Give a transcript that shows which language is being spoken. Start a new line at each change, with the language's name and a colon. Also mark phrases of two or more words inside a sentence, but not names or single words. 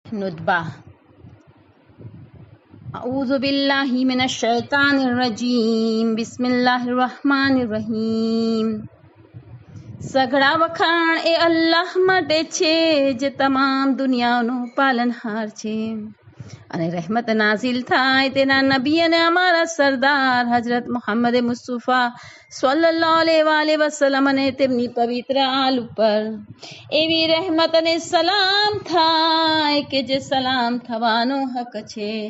Arabic: नुतबा أعوذ بالله من الشيطان الرجيم بسم الله الرحمن الرحيم.
Gujarati: સઘળા વખાણ એ અલ્લાહ માટે છે જે તમામ દુનિયાનો પાલનહાર છે, અને રહેમત નાઝિલ થાય તેના નબી અને અમારા સરદાર હજરત મુહમ્મદ મુસ્તફા
Arabic: صلى الله عليه وسلم
Gujarati: અને તેમની પવિત્ર આલ ઉપર એવી રહેમત અને સલામ થાય કે જે સલામ થવાનો હક છે।